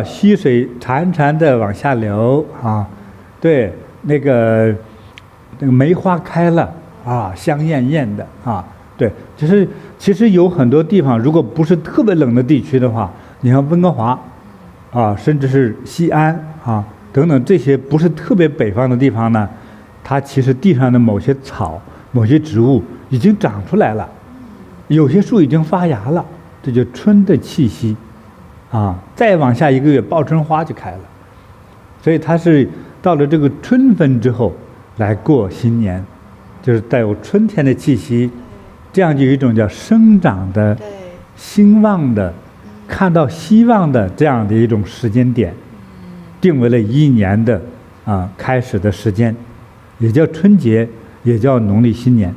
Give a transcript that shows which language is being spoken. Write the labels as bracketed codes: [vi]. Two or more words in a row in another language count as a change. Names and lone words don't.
[zh] 溪水潺潺的往下流對，那個梅花開了香豔豔的對，就是其實有很多地方，如果不是特別冷的地區的話，你像溫哥華甚至是西安等等這些不是特別北方的地方呢，它其實地上的某些草、某些植物已經長出來了。有些樹已經發芽了，這就春的氣息，再往下1個月，報春花就開了。所以它是到了這個春分之後來過新年，就是帶有春天的氣息，這樣就有一種叫生長的、興旺的、看到希望的這樣的一種時間點，定為了一年的開始的時間，也叫春節，也叫農曆新年。